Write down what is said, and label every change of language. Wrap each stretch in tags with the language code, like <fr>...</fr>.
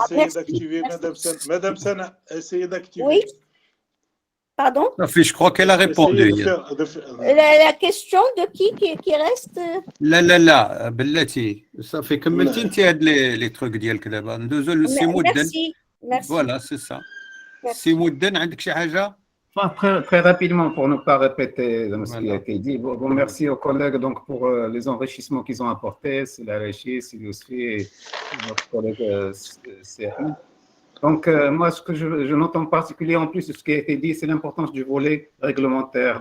<fr>essayez d'activer, Madame Sana, essayez d'activer. Oui. Pardon? Je crois qu'elle a répondu. La question de qui reste?</fr> <ar>لا بلاتي صافي كملتي انت هاد لي تروك ديالك دابا ندوزو لسي مدن.</ar> <fr>Voilà, c'est ça.</fr> <ar>سي مدن عندك شي حاجه؟</ar> <fr>Très, très rapidement, pour ne pas répéter ce qui a été dit, bon, merci aux collègues donc, pour les enrichissements qu'ils ont apportés, c'est la régie, c'est aussi et notre collègue Serhi. Donc, moi, ce que je note en particulier, en plus de ce qui a été dit, c'est l'importance du volet réglementaire.</fr>